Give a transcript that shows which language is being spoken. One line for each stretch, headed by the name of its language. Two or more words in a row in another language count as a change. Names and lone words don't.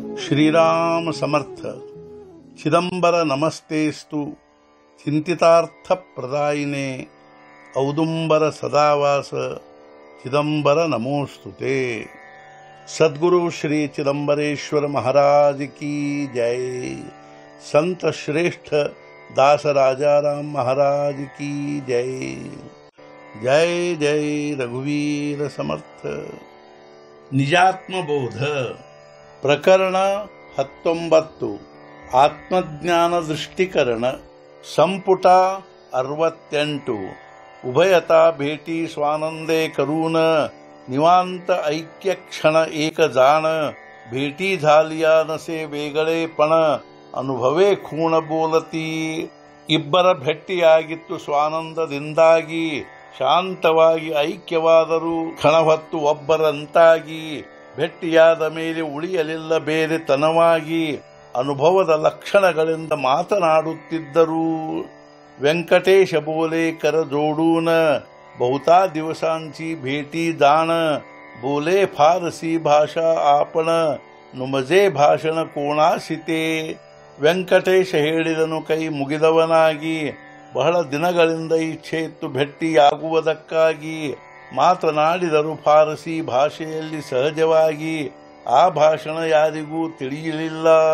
Sanskrit: श्रीराम समर्थ चिदंबर नमस्तेस्तु चिंतितार्थ प्रदायिने औदुंबर सदावास चिदंबर नमोस्तुते।
Hindi: सद्गुरु श्री चिदंबरेश्वर महाराज की जय। संत श्रेष्ठ दास राजाराम महाराज की जय। जय जय रघुवीर समर्थ।
Marathi: निजात्मबोध प्रकरण 19 आत्मज्ञान दृष्टिकरण संपुट 68 उभयता भेटी स्वानंदे करून निवांत ऐक्य क्षण एक जाण भेटी झालिया नसे वेगळेपण अनुभवे खूण बोलती।
Kannada: ಇಬ್ಬರ ಭೆಟ್ಟಿಯಾಗಿತ್ತು ಸ್ವಾನಂದದಿಂದಾಗಿ ಶಾಂತವಾಗಿ ಐಕ್ಯವಾದರೂ ಕ್ಷಣ ಹೊತ್ತು ಒಬ್ಬರಂತಾಗಿ ಭೆಟ್ಟಿಯಾದ ಮೇಲೆ ಉಳಿಯಲಿಲ್ಲ ಬೇರೆ ತನವಾಗಿ ಅನುಭವದ ಲಕ್ಷಣಗಳಿಂದ ಮಾತನಾಡುತ್ತಿದ್ದರು।
Marathi: वेंकटेश बोले कर जोडून बहुता दिवसांची भेटी जाण बोले फारसी भाषा आपण नुमजे भाषण कोणासिते।
Kannada: ವೆಂಕಟೇಶ ಹೇಳಿದನು ಕೈ ಮುಗಿದವನಾಗಿ ಬಹಳ ದಿನಗಳಿಂದ ಇಚ್ಛೆ ಇತ್ತು ಭೆಟ್ಟಿಯಾಗುವುದಕ್ಕಾಗಿ। ಮಾತನಾಡಿದರು ಫಾರಸಿ ಭಾಷೆಯಲ್ಲಿ ಸಹಜವಾಗಿ, ಆ ಭಾಷಣ ಯಾರಿಗೂ ತಿಳಿಯಲಿಲ್ಲ।